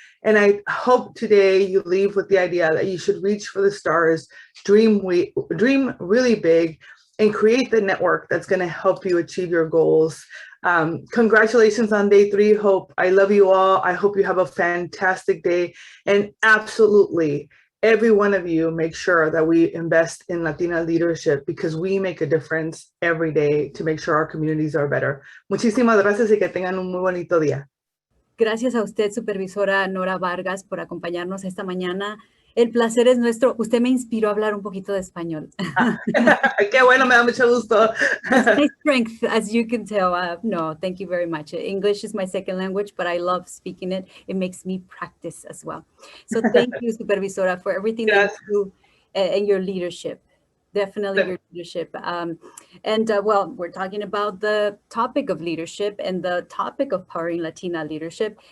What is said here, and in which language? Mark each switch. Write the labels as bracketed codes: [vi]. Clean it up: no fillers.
[en] And I hope today you leave with the idea that you should reach for the stars, dream really big, and create the network that's going to help you achieve your goals. Congratulations on day 3, Hope. I love you all. I hope you have a fantastic day. And absolutely, every one of you make sure that we invest in Latina leadership, because we make a difference every day to make sure our communities are better. [es] Muchísimas gracias y que tengan un muy bonito día. Gracias a usted, supervisora Nora Vargas, por acompañarnos esta mañana. El placer es nuestro. Usted me inspiró a hablar un poquito de español. Qué bueno, me da mucho gusto. [en] That's my strength, as you can tell. No, thank you very much. English is my second language, but I love speaking it. It makes me practice as well. So thank you, supervisora, for everything that you do and your leadership. Definitely your leadership. Well, we're talking about the topic of leadership and the topic of powering Latina leadership.